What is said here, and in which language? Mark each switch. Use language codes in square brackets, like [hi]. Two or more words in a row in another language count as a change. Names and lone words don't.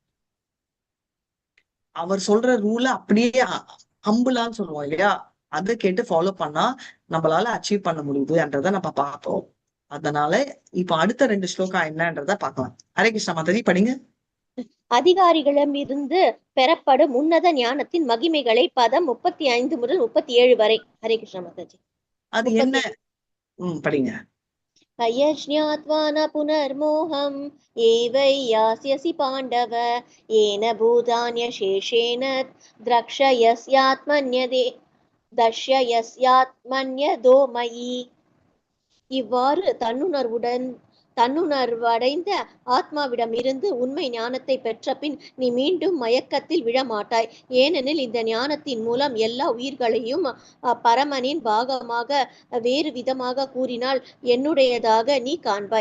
[ta] அவர் சொல்ற ரூல அப்படியே ஹம்புலான்னு சொல்லுவோம் இல்லையா, அதை கேட்டு ஃபாலோ பண்ணா நம்மளால அச்சீவ் பண்ண முடியுதுன்றத நம்ம பார்த்தோம். அதனால இப்ப அடுத்த 2 ஸ்லோகா என்னன்றத பார்க்கலாம். ஹரே கிருஷ்ணா மாதாஜி படிங்க. அதிகாரிகளிடமிருந்து பெறப்படும் உன்னத ஞானத்தின் மகிமைகளை பதம் 35 முதல் 37 வரை. ஹரே கிருஷ்ணா மாதாஜி. அது என்ன? படிங்க. [sa] यज्ञात्वा न पुनर्मोहम् एवै यास्यसि पाण्डव येन भूतान्यशेषेण दर्शयस्यात्मन्यदो मयि. [ta] இவ்வாறு தன்னுணர்வடைந்த ஆத்மாவிடம் இருந்து உண்மை ஞானத்தை பெற்ற பின் நீ மீண்டும் மயக்கத்தில் விழமாட்டாய். ஏனெனில் இந்த ஞானத்தின் மூலம் எல்லா உயிர்களையும் பரமனின் பாகமாக வேறு விதமாக கூறினால் என்னுடையதாக நீ காண்பாய்.